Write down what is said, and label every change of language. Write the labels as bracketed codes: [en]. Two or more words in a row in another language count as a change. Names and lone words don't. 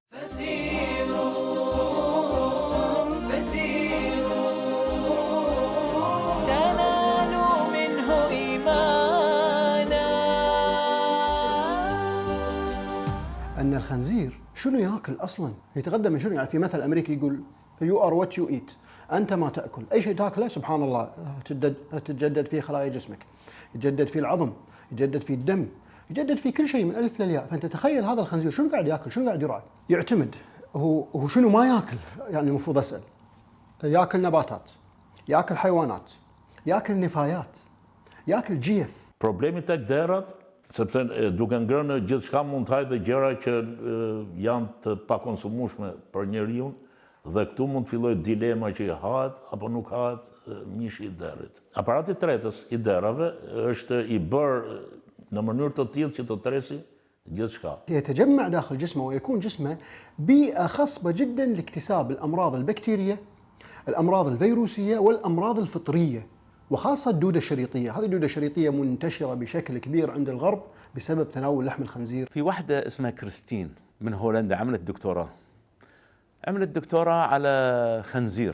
[ar] أن الخنزير شنو ياكل أصلاً؟ يتغذى من شنو؟ يعني في مثل أمريكي يقول [en] You are what you eat. [ar] أنت ما تأكل، أي شيء تأكله سبحان الله تتجدد فيه خلايا جسمك، يتجدد فيه العظم، يتجدد فيه الدم، يتجدد فيه كل شيء من ألف للياء. فأنت تخيل هذا الخنزير شنو قاعد ياكل، شنو قاعد يرعى. يعتمد هو شنو ما ياكل، يعني المفروض أسأل. ياكل نباتات، ياكل حيوانات، ياكل نفايات، ياكل جيف. [sq] Problemi tek derat, sepse duke ngrënë gjithçka mund të hajë dhe gjëra që janë të pakonsumueshme për njeriu, dhe këtu mund të fillojë dilema që hahet apo nuk hahet mishi i derrit. Aparati i tretës i derrave është i bërë në mënyrë të tillë që të tresi gjithçka. [ar] يتجمع داخل جسمه ويكون جسمه بيئة خصبة جدا لاكتساب الأمراض البكتيرية، الأمراض الفيروسية والأمراض الفطرية، وخاصة الدودة الشريطية. هذه الدودة الشريطية منتشرة بشكل كبير عند الغرب بسبب تناول لحم الخنزير. في واحدة اسمها كريستين من هولندا عملت دكتوراه على خنزير.